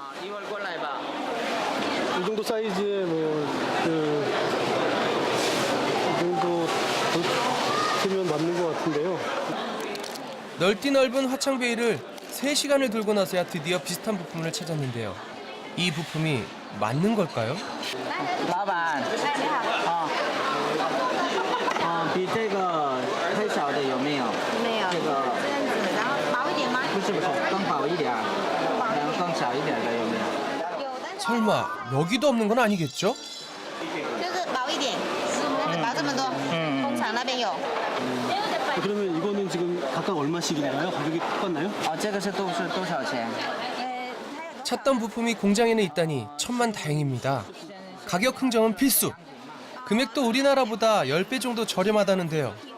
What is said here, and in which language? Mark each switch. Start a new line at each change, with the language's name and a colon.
Korean: 이 정도 사이즈에 이 정도 되면 맞는 것 같은데요. 넓디 넓은 화창베이를 3시간을 돌고 na서야 드디어 비슷한 부품을 찾았는데요. 이 부품이 맞는 걸까요?
Chinese: 老板，比这个太小的有没有？没有。这个这样子，然后薄一点吗？不是，更薄一点，然后更小一点的有没有？
Korean: 설마 여기도 없는 건 아니겠죠?
Chinese: 就是薄一点，薄这么多，工厂那边有。
Korean: 그러면 이거는 지금 각각 얼마씩인가요? 가격이 똑같나요?
Chinese: 这个是多少钱？
Korean: 찾던 부품이 공장에는 있다니 천만다행입니다. 가격 흥정은 필수. 금액도 우리나라보다 10배 정도 저렴하다는데요.